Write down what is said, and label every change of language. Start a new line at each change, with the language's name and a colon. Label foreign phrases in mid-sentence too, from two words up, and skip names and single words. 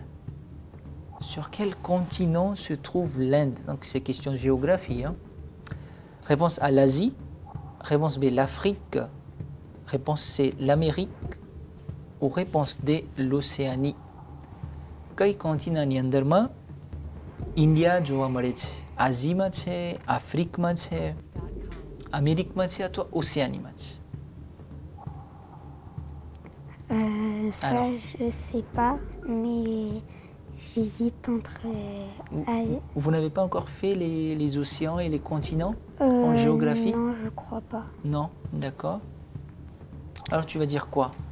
French: Sur quel continent se trouve l'Inde? Donc c'est question de géographie. Hein. Réponse A, l'Asie. Réponse B, l'Afrique. Réponse C, l'Amérique. Ou réponse D, l'Océanie. Quel continent
Gujarati: ni અંદરમાં ઇન્ડિયા જોવા મળે છે? આઝીમાં છે, આફ્રિકમાં છે, અમેરિકમાં છે અથવા ઓશિયાનીમાં છે?
French: Ça, alors, je ne sais pas, mais j'hésite entre... Vous n'avez pas encore fait les océans et les continents en géographie? Non, je ne crois pas. Non, d'accord. Alors tu vas dire quoi?